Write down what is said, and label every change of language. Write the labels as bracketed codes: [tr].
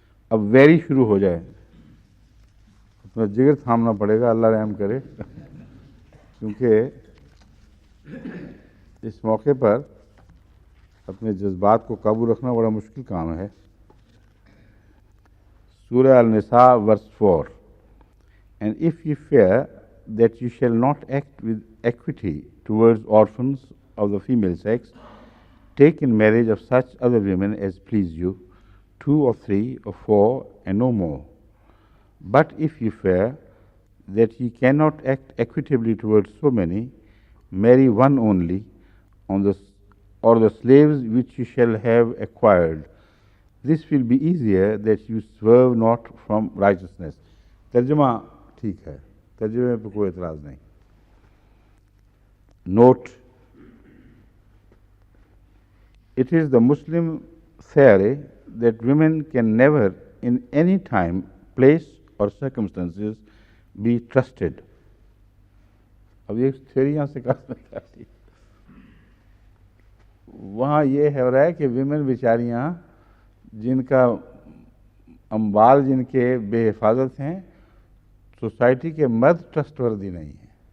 [ur] اب ویری شروع ہو جائے، اپنا جگر تھامنا پڑے گا، اللہ رحم کرے، کیونکہ اس موقع پر اپنے جذبات کو قابو رکھنا بڑا مشکل کام ہے. سورہ النساء ورس 4. [en] And if ye fear that you shall not act with equity towards orphans of the female sex, take in marriage of such other women as please you, 2 or 3 or 4 and no more. But if ye fear that ye cannot act equitably towards so many, marry one only, or the slaves which you shall have acquired. This will be easier that you swerve not from righteousness. [ur] ترجمہ ٹھیک ہے، ترجمے پہ کوئی اعتراض نہیں. [en] Note: it is the Muslim theory that women can never in any time, place or circumstances be trusted. [ur] اب یہ تھیوری یہاں سے کہا جاتی ہے. وہاں یہ ہو رہا ہے کہ ویمن بیچاریاں جن کا اموال جن کے بے حفاظت ہیں، سوسائٹی کے مرد ٹرسٹ وردی نہیں ہیں.